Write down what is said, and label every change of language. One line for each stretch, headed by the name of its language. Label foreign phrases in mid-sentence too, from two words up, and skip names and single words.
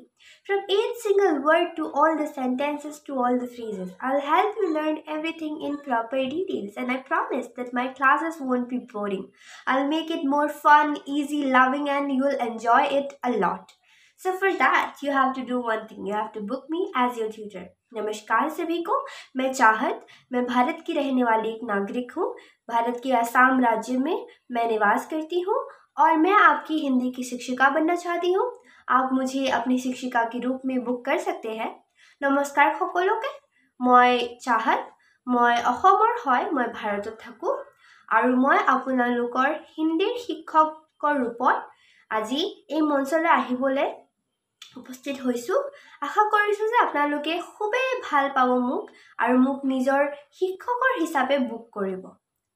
English: From each single word to all the sentences to all the phrases, I'll help you learn everything in proper details and I promise that my classes won't be boring. I'll make it more fun, easy, loving, and you'll enjoy it a lot. So for that, you have to do one thing. You have to book me as your tutor.
Hindi: नमस्कार सभी को। मैं भारत की रहने वाली एक नागरिक हूँ। भारत के असम राज्य में मैं निवास करती हूँ और मैं आपकी हिंदी की शिक्षिका बनना चाहती हूँ। आप मुझे अपनी शिक्षिका के रूप में बुक कर सकते हैं।
Assamese: নমস্কাৰ সকলোকে। মই চাহাত, মই অসমৰ হয়, মই ভাৰতত থাকোঁ আৰু মই আপোনালোকৰ হিন্দীৰ শিক্ষকৰ ৰূপত আজি এই মঞ্চলৈ আহিবলৈ উপস্থিত হৈছোঁ। আশা কৰিছোঁ যে আপোনালোকে খুবেই ভাল পাব মোক আৰু মোক নিজৰ শিক্ষকৰ হিচাপে বুক কৰিব।